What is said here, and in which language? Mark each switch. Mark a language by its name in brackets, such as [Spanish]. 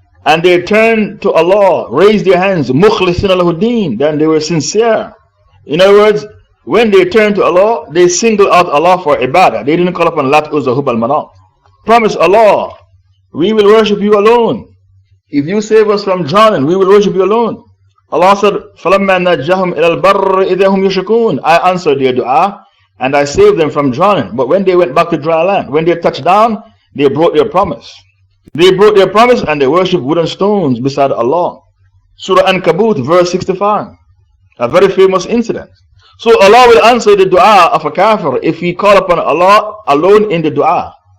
[English] And they turned to Allah, raised their hands, mukhlisin al-huddin, then they were sincere. In other words, when they turned to Allah, they singled out Allah for ibadah. They didn't call upon Lat, Uzza, Hubal, Manat. Promise Allah, we will worship you alone. If you save us from drowning, we will worship you alone. Allah said, [Arabic] فَلَمَّا نَجَّهُمْ إِلَى الْبَرِّ إِذَا هُمْ يُشْرِكُونَ. [English] I answered their dua and I saved them from drowning. But when they went back to dry land, when they touched down, they broke their promise. They broke their promise and they worshipped wooden stones beside Allah. Surah Ankabut, verse 65. A very famous incident. So Allah will answer the dua of a kafir if he call upon Allah alone in the dua.